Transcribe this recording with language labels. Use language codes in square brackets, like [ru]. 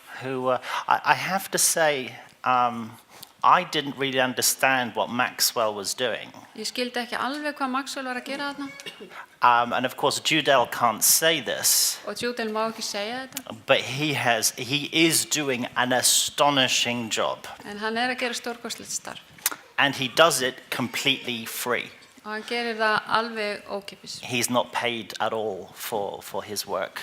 [en] Who I have to say, I didn't really understand what Maxwell was doing. [is] Ég skildi ekki alveg hvað Maxwell var að gera þarna. [en] And of course Judel can't say this. [is] Og Judel má ekki segja þetta. [en] But he is doing an astonishing job. [is] En hann að gera stórkostlegt starf. [en] And he does it completely free. [is] Og hann gerir það alveg ókeypis. [en] He's not paid at all for his work.